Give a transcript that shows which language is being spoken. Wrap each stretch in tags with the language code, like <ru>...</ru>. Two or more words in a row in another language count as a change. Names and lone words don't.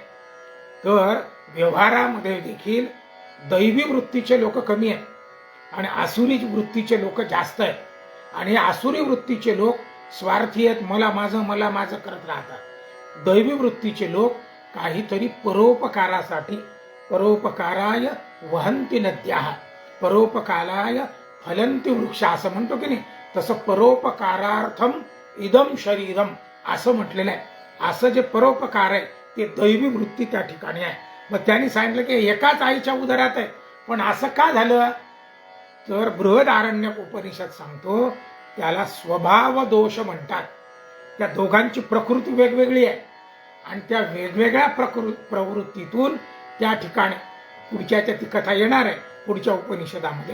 <mr>तर व्यवहारामध्ये देखील दैवी वृत्तीचे लोक कमी आहेत आणि आसुरी वृत्तीचे लोक जास्त आहेत. आणि आसुरी वृत्तीचे लोक स्वार्थी आहेत, मला माझं करत राहतात. दैवी वृत्तीचे लोक काहीतरी परोपकारासाठी,</mr> <sa>परोपकाराय वहंती नद्याः परोपकाराय फलंती वृक्ष</sa> <mr>असं म्हणतो की नाही, तसं</mr> <sa>परोपकारार्थम इदम शरीरम</sa> <mr>असं म्हटलेलं आहे. असं जे परोपकार आहे ते दैवी वृत्ती त्या ठिकाणी आहे. मग त्यांनी सांगितलं की एकाच आईच्या उदरात आहे, पण असं का झालं, तर बृहदारण्यक उपनिषद सांगतो त्याला स्वभाव दोष म्हणतात. त्या दोघांची प्रकृती वेगवेगळी आहे आणि त्या वेगवेगळ्या प्रवृत्तीतून त्या ठिकाणी पुढच्या ती कथा येणार आहे पुढच्या उपनिषदामध्ये.</mr>